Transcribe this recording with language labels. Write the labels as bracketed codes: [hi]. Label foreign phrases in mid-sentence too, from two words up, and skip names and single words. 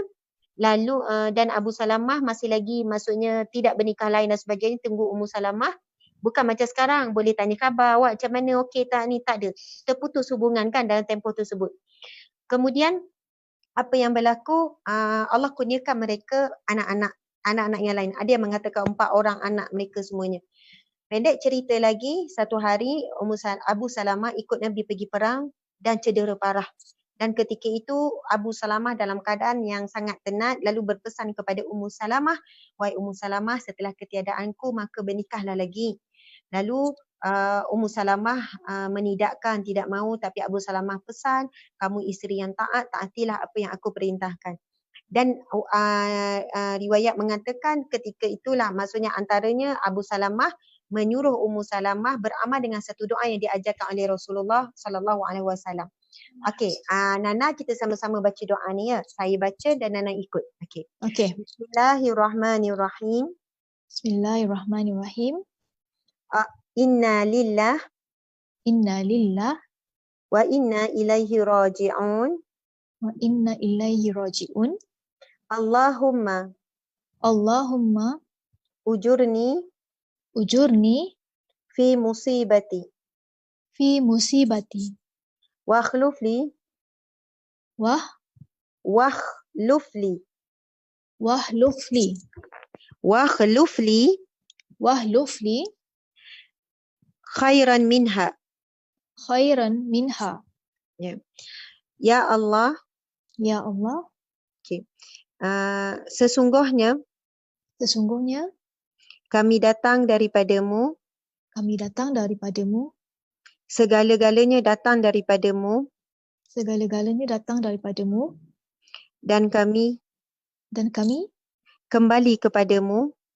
[ms] Lalu dan Abu Salamah masih lagi, maksudnya tidak bernikah lain dan sebagainya, tunggu Ummu Salamah. Bukan macam sekarang, boleh tanya khabar, awak macam mana, okey tak ni, tak ada. Terputus hubungan kan dalam tempoh tersebut. Kemudian apa yang berlaku, Allah kurniakan mereka anak-anak yang lain. Ada yang mengatakan 4 orang anak mereka semuanya. Pendek cerita lagi, satu hari Abu Salamah ikut Nabi pergi perang dan cedera parah. Dan ketika itu Abu Salamah dalam keadaan yang sangat tenat lalu berpesan kepada Ummu Salamah, "Wahai Ummu Salamah, setelah ketiadaanku maka bernikahlah lagi." Lalu Ummu Salamah menidakkan, tidak mahu, tapi Abu Salamah pesan, "Kamu isteri yang taat, taatilah apa yang aku perintahkan." Dan riwayat mengatakan ketika itulah, maksudnya antaranya Abu Salamah menyuruh Ummu Salamah beramal dengan satu doa yang diajarkan oleh Rasulullah [ar] صلى الله عليه وسلم. [ms] Okey, Nana kita sama-sama baca doa ni ya. Saya baca dan Nana ikut. Okey. Okey. [ar] بسم الله الرحمن الرحيم. بسم الله الرحمن الرحيم. إنا لله وإنا إليه راجعون. وإنا إليه راجعون. اللهم أجرني في مصيبتي واخلف لي خيرا منها. يا الله. [ms] Okay. Sesungguhnya kami datang daripadamu. Segala-galanya datang daripadamu. Dan kami kembali kepadamu.